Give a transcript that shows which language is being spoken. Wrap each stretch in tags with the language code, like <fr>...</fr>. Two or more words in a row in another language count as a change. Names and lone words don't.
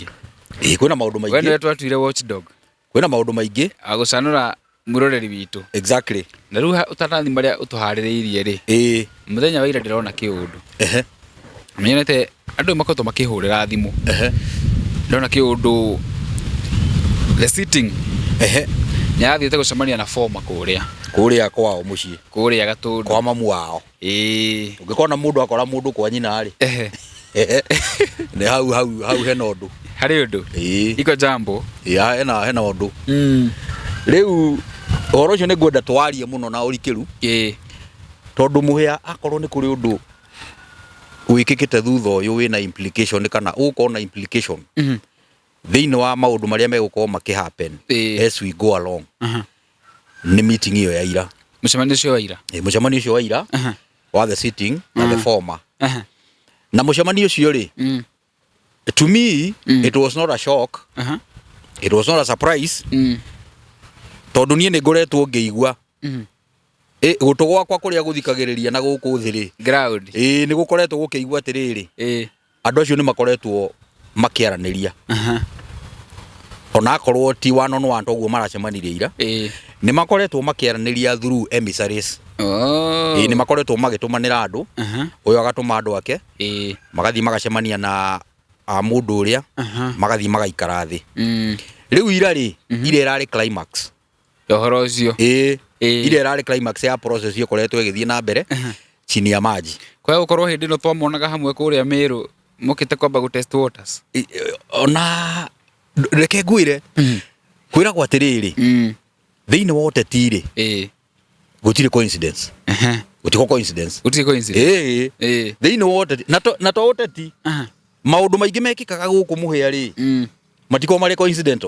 <ki>Kwĩna maũndũ maingĩ. We nĩwe twatuire watchdog. Kwĩna maũndũ maingĩ agũcanũra mũroreri witũ.</ki> <en>Exactly.</en> <ki>Na rĩu ũtanathi marĩa ũtũharĩrĩirie rĩ, mũthenya wa ira ndĩrona kĩũndũ. Menyete andũ makoretwo makĩhũrĩra thimũ. Ndĩrona kĩũndũ</ki> <en>the sitting.</en> <ki>Nĩ athiĩte gũcemania na former kũrĩa kwao mũciĩ. Kũrĩa Gatũndũ.</ki> <sw>Kwa mamu wao.</sw> <ki>Ũngĩkona mũndũ akora mũndũ kwa nyina rĩ. Nĩ hau hena ũndũ. Harĩ ũndũ.</ki> <sw>Iko jambo.</sw> <ki>Hena ũndũ. Rĩu ũhoro ũcio nĩ ngwenda twarie mũno na ũrikĩru. Tondũ mũhĩa akorwo nĩ kũrĩ ũndũ wĩkĩkĩte thutha ũyũ wĩna implication kana ũgũkorwo na implication thĩinĩ wa maũndũ marĩa megũkorwo makĩhappen</ki> <en>as we go along.</en> <ki>Nĩ meeting ĩyo ya ira. Mũcemanio ũcio wa ira. Mũcemanio ũcio wa ira wa</ki> <en>the sitting</en> <ki>na</ki> <en>the former.</en> <ki>Na mũcemanio ũcio rĩ,</ki> <en>to me it was not a shock. It was not a surprise.</en> <ki>Tondũ niĩ nĩ ngoretwo ngĩigua gutu gwakwa kuria guthikagiriria na guku thiri ground ni gukoretwo gukiigua atiriri andu acio ni makoretwo makiaraniria ona korwo ti wano no antu guo maracemanirie ira ni makoretwo makiaraniria</ki> <en>through emissaries</en> <ki>ni makoretwo magitumanira andu uyo agatuma andu ake magathi magacemania na mundu uria magathi magaikara thi riu ira ri ire rari climax yohoro ucio ire rari climax ya process yo koretwo igithie na mbere</ki> <sw>chini ya maji</sw> <ki>kwa ukorwo hindi no twamonaga hamwe kuria Meru mukite kwamba gu</ki> <en>test waters</en> <ki>ona reke ngwire kwira kwa tiriri thiini wa uteti ri gutire coincidence gutiko coincidence thiini wa uteti na to uteti maundu maingi mekikaga guku muhia ri matiko mari coincidental</ki>